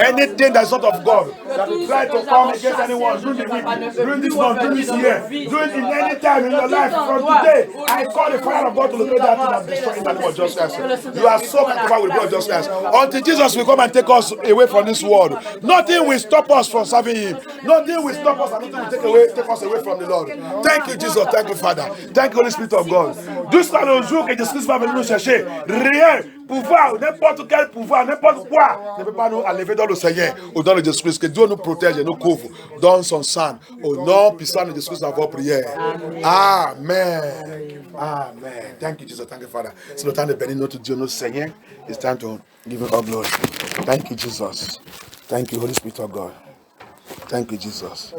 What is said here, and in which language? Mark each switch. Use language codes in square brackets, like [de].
[en] Anything that's not of God that will try to come against anyone during the week, during this month, during this year, during in any time in your life, from today, I call the fire of God to locate that thing and destroy in the name of Jesus Christ. You are so covered with blood just Christ. Until Jesus will come and take us away from this world, nothing will stop us from serving Him. Nothing will stop us and nothing will take us away from the Lord. Thank you, Jesus. Thank you, Father. Thank you, Holy Spirit of God. [fr] Jusqu'à le jour que Jésus va venir nous chercher, rien, pouvoir, n'importe quel pouvoir, n'importe quoi, ne peut pas nous enlever dans le Seigneur ou dans le Jésus-Christ. Que Dieu nous protège et nous couvre dans son sang. Au nom puissant de Jésus-Christ, dans vos prières. [en] Amen. Amen. Thank you, Jesus. Thank you, Father. [fr] C'est le temps de bénir notre Dieu, notre Seigneur. [en] It's time to give Him all glory. Thank you, Jesus. Thank you, Holy Spirit of God. Thank you, Jesus.